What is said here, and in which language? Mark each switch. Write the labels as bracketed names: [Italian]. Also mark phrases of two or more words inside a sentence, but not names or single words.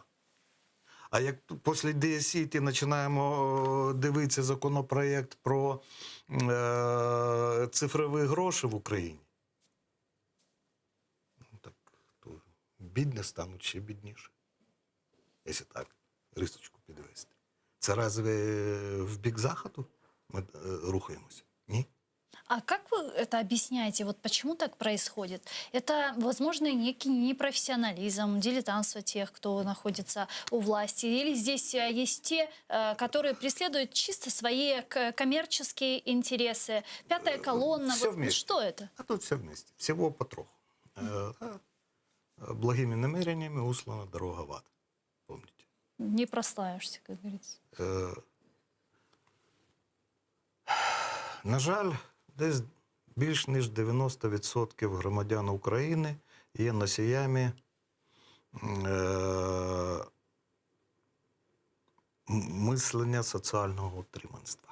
[Ukrainian] А як після Дія-Сіті починаємо дивитися законопроєкт про цифрові гроші в Україні, так то бідні стануть ще бідніше. Якщо так, рисочку підвести. Це разве в бік Заходу ми рухаємося? Ні. [Russian] А как вы это объясняете? Вот почему так происходит? Это, возможно, некий непрофессионализм, дилетантство тех, кто находится у власти? Или здесь есть те, которые преследуют чисто свои коммерческие интересы? Пятая колонна, Все вот вместе. что это? А тут все вместе. Всего потроху. Благими намерениями услана дорога в ад. Помните? Не прославишься, как говорится. [Ukrainian] На жаль, десь більш ніж 90% громадян України є носіями мислення соціального утриманства.